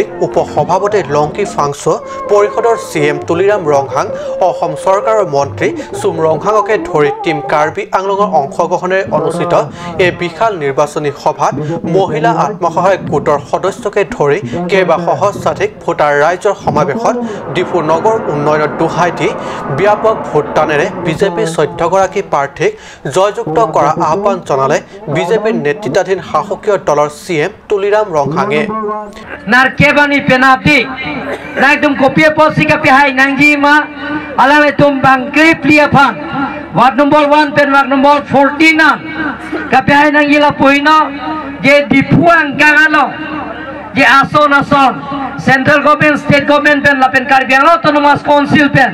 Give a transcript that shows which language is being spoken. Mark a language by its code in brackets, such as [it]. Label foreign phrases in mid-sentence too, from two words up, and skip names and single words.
[as] উপসভাপতি লংকি ফাংচো পৰিষদৰ CM তুলিৰাম ৰংহাং অসম চৰকাৰৰ মন্ত্ৰী চুম ৰংহাঙকে ধৰি টিম কাৰ্বি আংলঙৰ অংশগ্ৰহণেৰে অনুষ্ঠিত এই বিশাল নিৰ্বাচনী সভাত মহিলা আত্মসহায়ক গোটৰ সদস্যকে ধৰি কেইবা সহস্ৰাধিক ভোটাৰ ৰাইজৰ সমাৱেশত ডিফু নগৰ উন্নয়নৰ দোহাই দি ব্যাপক ভোটদানেৰে বিজেপিৰ 14গৰাকী প্ৰাৰ্থীক জয়যুক্ত কৰা আহ্বান জনালে বিজেপিৰ নেতৃত্বাধীন শাসকীয় দলৰ CM তুলিৰাম ৰংহাঙে [mjw] Narkebani penalti. Nang tum kopia posi kapi hai nangji ma alale tum bangkri pliapan. [en] Ward number 1 [mjw] pen [en] ward number 14 [mjw] na. Kapi hai nangji la puino je dipuang kangalo. Je ason [en] central government state government [mjw] pen la pen Karbi Anglong autonomous council pen.